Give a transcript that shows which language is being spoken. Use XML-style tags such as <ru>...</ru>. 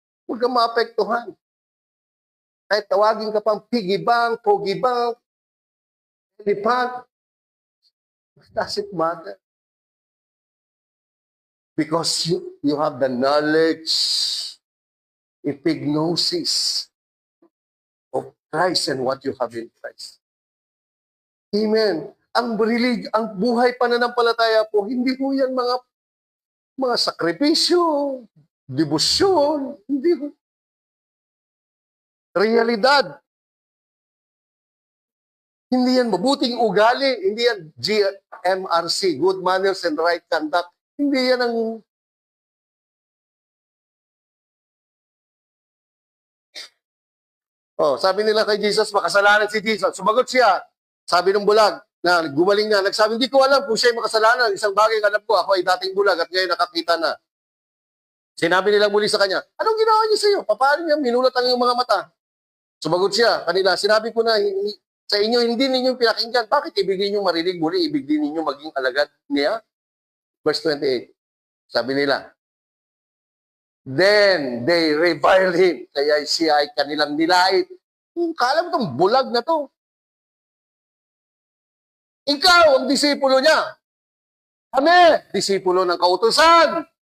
<tl>Huwag kang maapektuhan. Kahit tawagin ka pang piggy bank, pogi bank, elephant,</tl> <en>doesn't matter. Because you have the knowledge, epignosis of Christ and what you have in Christ. Amen.</en> <tl>Ang buhay pananampalataya po, hindi po yan mga sakripisyo, debosyon, hindi po. Realidad. Hindi yan mabuting ugali, hindi yan GMRC,</tl> <en>good manners and right conduct.</en> <tl>Hindi yan ang... sabi nila kay Jesus, makasalanan si Jesus. Sumagot siya. Sabi ng bulag, na gumaling na, nagsabi, hindi ko alam kung siya makasalanan. Isang bagay alam ko, ako ay dating bulag at ngayon nakakita na. Sinabi nila muli sa kanya, anong ginawa niya sa iyo? Paano niya minulat ang iyong mga mata? Sumagot siya kanila, sinabi ko na, sa inyo, hindi ninyo pinakinggan. Bakit ibig ninyo marinig muli? Ibig din ninyo maging alagad niya? Verse 28. Sabi nila,</tl> <en>then they revile him.</en> <tl>Kaya siya ay kanilang nilait. Kala mo itong bulag na to. Ikaw ang disipulo niya. Kami, disipulo ng kautusan.</tl>